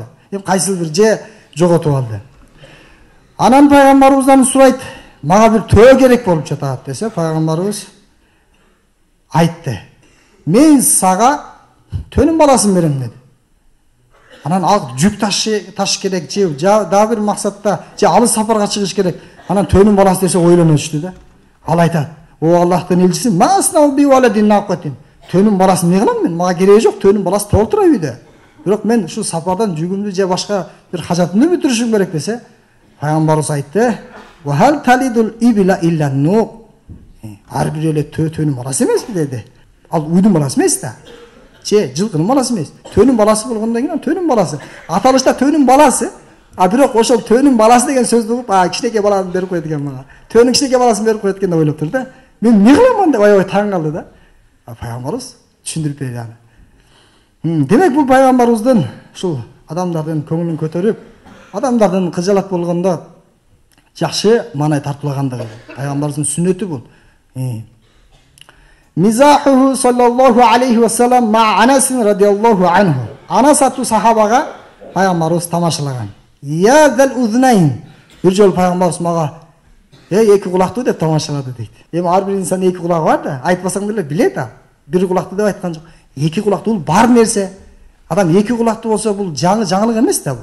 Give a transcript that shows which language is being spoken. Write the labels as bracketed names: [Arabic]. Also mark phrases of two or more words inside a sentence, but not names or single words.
[Kyrgyz] Эми кайсылдыр же жоготуп алды. Анан пайгамбарыбыздан сурайт, "Мага бир төө керек болуп жатат" десе, пайгамбарыбыз айтты. "Мен сага төнүн баласын берем" деди. Анан ал жүк таш керек, же дагы бир максатта, же алыс сапарга чыгыш керек. Анан төнүн баласы десе ойлоночту да. Ал айтат, "О Аллахтын элчиси, [Arabic] ما أصنع بولد ناقة." [Kyrgyz] Төнүн баласын не кылам мен? Мага кереги жок, төнүн баласы толтура үйдө. Бирок мен ушу сапардан жүгүмдү же башка бир хажатымды бүтүрүшүм керек десе, пайгамбарыбыз айтты, [Arabic] "وهل تلد الإبل إلا النوق." [Kyrgyz] Ар бир эле төнүн баласы эмеспи деди. Ал уйдун баласы эмес да. Же жылкынын баласы эмес. Төнүн баласы болгондон кийин төнүн баласы. Аталышта төнүн баласы. Бирок ошол төнүн баласы деген сөздү угуп, кичинекей баланы берип койот экен мага. Төнүн кичинекей баласын берип койот экен деп ойлоп тур да. Мен эмне кыламан деп аябай таң калды да. Пайгамбарыбыз түшүндүрүп берди аны. Демек бул пайгамбарыбыздын ушул адамдардын көңүлүн көтөрүп, адамдардын кыжалат болгондо жакшы маанай тартуулагандыгы. Пайгамбарыбыздын сүннөтү бул. [Arabic] مزاحه صلى الله عليه وسلم مع أنس رضي الله عنه. [Kyrgyz] Анас аттуу сахабага пайгамбарыбыз тамашалаган. [Arabic] يا ذا الأذنين. [Kyrgyz] Бир жолу пайгамбарыбыз мага эки кулактуу деп тамашалады дейт. Эми ар бир инсан эки кулагы бар да, айтпасаң деле билет а. Бир кулактуу деп айткан жок. Эки кулактуу бул бар нерсе. Адам эки кулактуу болсо бул жаңылык эмес да бул.